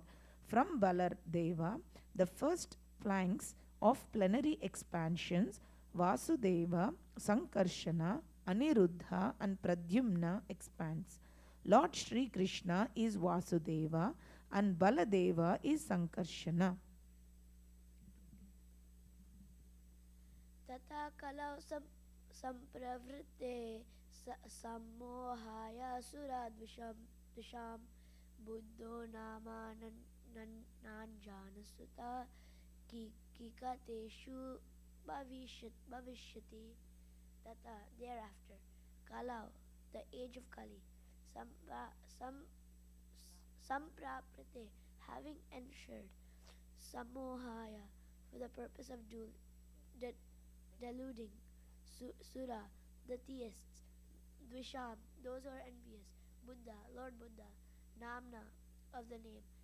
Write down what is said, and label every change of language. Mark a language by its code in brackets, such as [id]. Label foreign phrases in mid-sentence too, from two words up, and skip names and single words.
[en] From Baladeva, the first planks of plenary expansions, Vasudeva, Sankarshana, Aniruddha, and Pradyumna expands. Lord Sri Krishna is Vasudeva and Baladeva is Sankarshana. [sa] Tata kalau sampravritte sammohaya suradvisham buddho nama nanjanasuta kikateshu bhavishyati. [en] Tata thereafter, kalau the age of Kali, sampraprite having ensured, samohaya for the purpose of deluding, sura the theists, dvisham those who are envious, Buddha Lord Buddha, namna of the name,